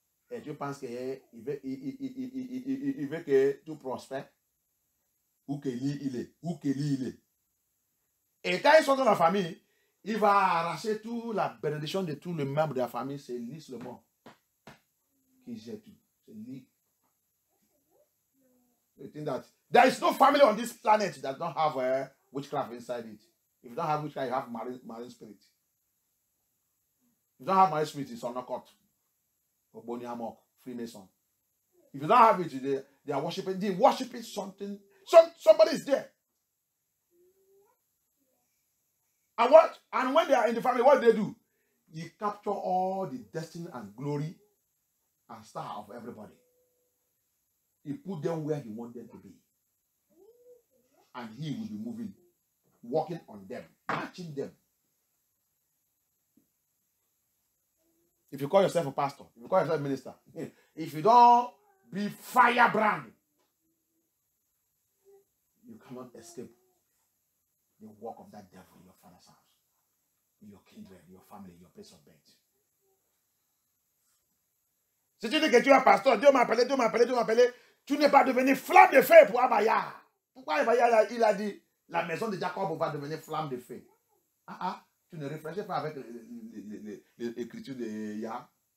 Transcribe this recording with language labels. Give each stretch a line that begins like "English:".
French: Et tu penses qu'il veut que tout prospère? Où que lui il est? Où que lui il est? Et quand ils sont dans la famille, il va arracher toute la bénédiction de tous les membres de la famille. C'est lui seulement qui gère tout. C'est lui.
English: You think that there is no family on this planet that don't have witchcraft inside it. If you don't have witchcraft, you have marine spirit. If you don't have marine spirit, it's occult. Ogboni Amok, Freemason. If you don't have it, they are worshiping. They worshiping something. Somebody is there. And when they are in the family, what do they do? You capture all the destiny and glory and star of everybody. You put them where he wants them to be. And he will be moving, working on them, matching them. If you call yourself a pastor, if you call yourself a minister, if you don't be firebrand, you cannot escape the work of that devil in your father's house, in your kindred, your family, your place of birth.
French: Si tu dis que tu es pasteur, Dieu m'a appelé, tu n'es pas devenu flamme de feu pour Abaya. Pourquoi Abaya, il a dit, la maison de Jacob va devenir flamme de feu? Tu ne réfléchis pas avec l'écriture de Yah.